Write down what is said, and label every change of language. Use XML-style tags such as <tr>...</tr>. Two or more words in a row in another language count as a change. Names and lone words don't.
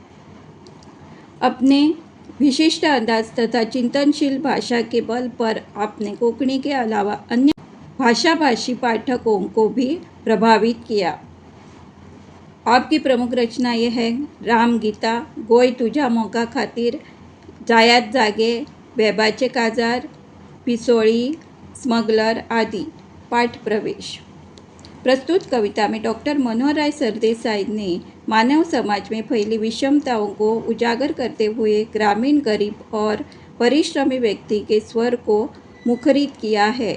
<hi>अपने विशिष्ट अंदाज तथा चिंतनशील भाषा के बल पर आपने कोंकणी के अलावा अन्य भाषाभाषी पाठकों को भी प्रभावित किया। आपकी प्रमुख रचनाएं हैं राम गीता, गोय तुझ्या मोगा खातीर, जायात जागे, बेबाचे काजार, पिसोळी, स्मगलर आदि। पाठ प्रवेश। प्रस्तुत कविता में डॉक्टर मनोहर राय सरदेसाई ने मानव समाज में फैली विषमताओं को उजागर करते हुए ग्रामीण, गरीब और परिश्रमी व्यक्ति के स्वर को मुखरित किया है।</hi>